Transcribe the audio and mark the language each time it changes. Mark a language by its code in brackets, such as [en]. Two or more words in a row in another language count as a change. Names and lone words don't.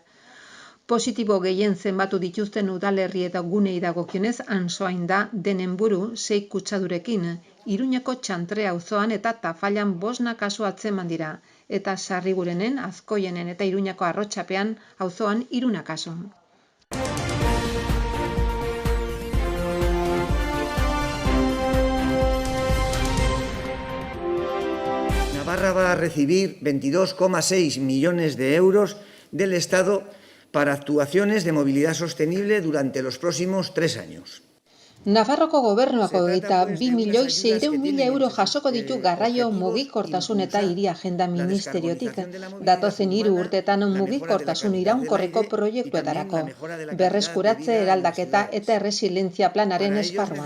[eu] Positibo gehien zenbatu dituzten udalerri eta gunei dagokionez Antsoain da denen buru 6 kutsadurekin, Iruñako Txantrea auzoan eta Tafallan 5 kasu atzeman dira, eta Sarrigurenen, Azkoienen eta Iruñako Arrotzapean auzoan 3 kasu. [es] Navarra va a recibir 22,6 millones de euros del Estado para actuaciones de movilidad sostenible durante los próximos 3 años. [eu] Nafarroko gobernuak 22.600.000 euro jasoko ditu garraio mugikortasun eta hiri agenda ministeriotik. Datozen 3 urtetan mugikortasun iraunkorreko proiektuetarako. Berreskuratze, eraldaketa eta erresilientzia planaren esparruan.